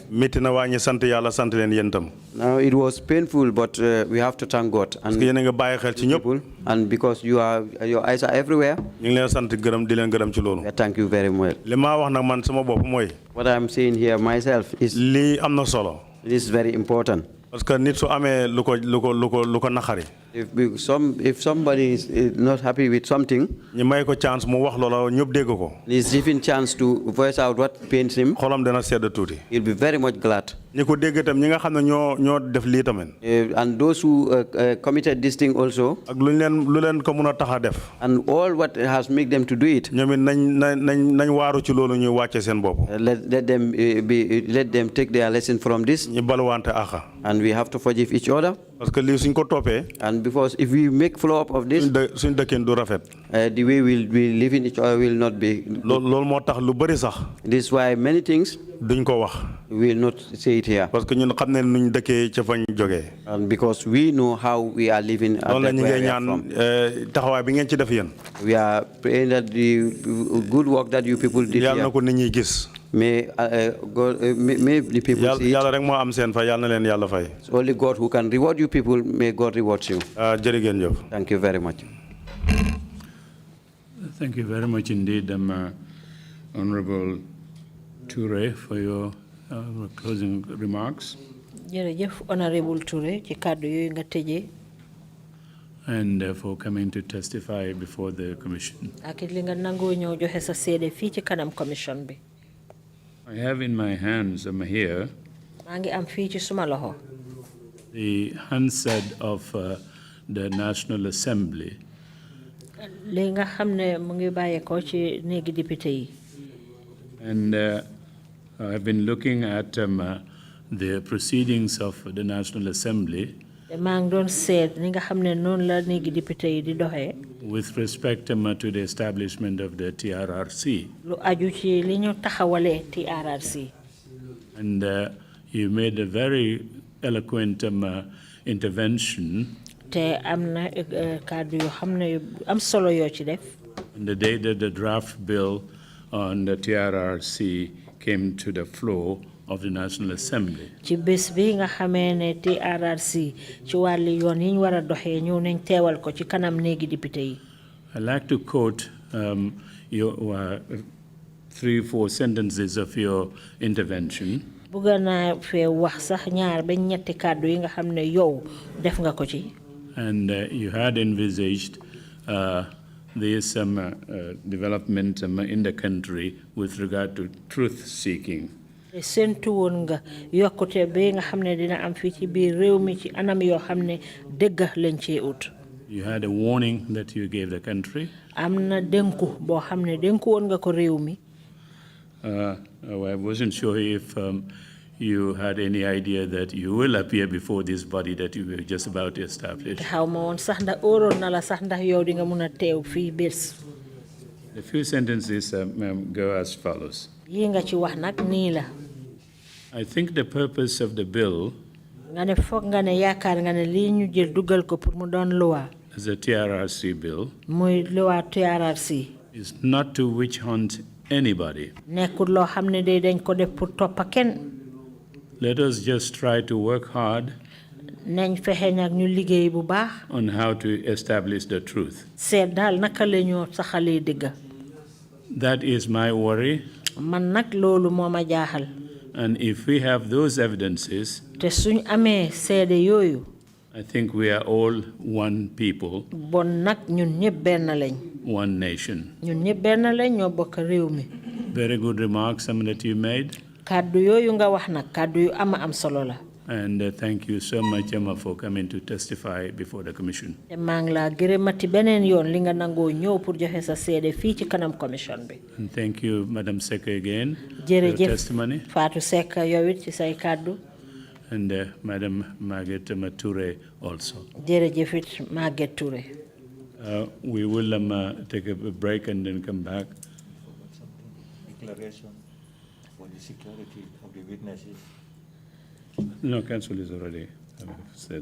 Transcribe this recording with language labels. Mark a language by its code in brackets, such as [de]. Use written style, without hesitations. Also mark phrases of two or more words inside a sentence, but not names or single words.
[en] Now it was painful, but we have to thank God. And because your eyes are everywhere, thank you very much. What I'm saying here myself is this is very important. [fr] Parce que [wo] nit su amé luko naxari. [en] If somebody is not happy with something, [wo] ñu may ko chance mu wax lolo ñëpp dégg ko. [en] he's given chance to voice out what pains him. [wo] Xolam dana sedd tuuti. [en] He'll be very much glad. [wo] ñi ko dégg tam ñi nga xam ne ñoo def lii tamit. [en] And those who committed this thing also. [wo] ak lu leen ko mën a tax a def. [en] And all what has made them to do it. [wo] ñoom it nañ waaru ci loolu ñuy wàcce seen bopp. [en] Let them take their lesson from this. [wo] ñu baluwante axa. [en] And we have to forgive each other. [fr] Parce que [wo] lii suñ ko toppee. [en] And because if we make follow up of this. [wo] suñ dëkkin du rafet. [en] The way we'll be living each other will not be. [wo] loolu moo tax lu bëri sax. [en] This is why many things. [wo] duñ ko wax. [en] We will not say it here. [fr] Parce que [wo] ñun xam ne nuñ dëkkee ca fañ jógee. [en] And because we know how we are living at that [wo] ñu [en] where [wo] ngi [en] we are from. [wo] taxawaay bi ngeen ci def yéen. [en] We are praying that the good work that you people did [wo] yàlla [en] here. [wo] na ko nit ñi gis. [en] May the people see it. [wo] yàlla rek moo am seen fay yàlla na leen yàlla fay. [en] It's only God who can reward you people. May God reward you. [wo] jërë ngeen jëf. [en] Thank you very much. Thank you very much indeed, Honorable Toure, for your closing remarks. [wo] Jërëjëf Honorable Toure ci kàddu yooyu nga tëjee. [en] And for coming to testify before the commission. [wo] Ak li nga nangoo ñëw joxe sa seede fii ci kanam commission bi. [en] I have in my hands here [wo] maa ngi am fii ci suma loxo. [en] the handset of the National Assembly. [wo] li nga xam ne mu ngi bàyyeekoo ci néegi député yi. [en] And I've been looking at the proceedings of the National Assembly. [wo] maa ngi doon seet ni nga xam ne noonu la néegi député yi di doxee. [en] With respect to the establishment of the TRRC. [wo] lu aju ci li ñu taxawalee TRRC. [en] And you made a very eloquent intervention. [wo] te am na kàddu yoo xam ne am solo yoo ci def. [en] On the day that the draft bill on the TRRC came to the floor of the National Assembly. [wo] ci bés bi nga xamee ne TRRC ci wàllu yoon yi ñu war a doxee ñëw nañ teewal ko ci kanam néegi député yi. [en] I'd like to quote your 3-4 sentences of your intervention. [wo] bëgg naa fee wax sax ñaar ba ñetti kàddu yi nga xam ne yow def nga ko ci. [en] And you had envisaged this development in the country with regard to truth-seeking. [wo] te séntu woon nga yokkute bi nga xam ne dina am fii ci biir réew mi ci anam yoo xam ne dëgg lañ cee ut. [en] You had a warning that you gave the country. [wo] am na dénku boo xam ne dénku woon nga ko réew mi. [en] I wasn't sure if you had any idea that you will appear before this body that you were just about to establish. [wo] xaw ma woon sax ndax óoroon na la sax ndax yow di nga mun a teew fii bés. [en] The few sentences go as follows. [wo] yi nga ci wax nag nii la. [en] I think the purpose of the bill [wo] nga ne foog nga ne yaakaar nga ne lii ñu jël dugal ko pour mu doon loi. [en] as a TRRC bill [wo] muy loi TRRC. [en] is not to witch hunt anybody. [wo] nekkul loo xam ne de dañ ko def pour toppa kenn. [en] Let us just try to work hard [wo] nañ fexe nag ñu liggéey bu baax. [en] on how to establish the truth. [wo] seet daal naka la ñoo saxalee dëgg. [en] That is my worry. [wo] man nag loolu moo ma jaaxal. [en] And if we have those evidences, [wo] te suñ amee seede yooyu. [en] I think we are all one people. [wo] bon nag ñun ñëpp benn lañ. [en] One nation. [wo] ñun ñëpp benn lañ ñoo bokk réew mi. [en] Very good remarks, some that you made. [wo] kàddu yooyu nga wax nag kàddu yu am solo la. [en] And thank you so much, Emma, for coming to testify before the commission. [wo] te maa ngi laa gërëmati beneen yoon li nga nangoo ñëw pour joxe sa seede fii ci kanam commission bi. [en] And thank you, Madam Seka, again for your [wo] jërëjëf [en] testimony. [wo] Fatou Seck yow it ci say kàddu. [en] And Madam Margaret Toure also. [wo] jërëjëf it Margaret Toure. [en] We will take a break and then come back. Declaration for the security of the witnesses. No, counsel is already said.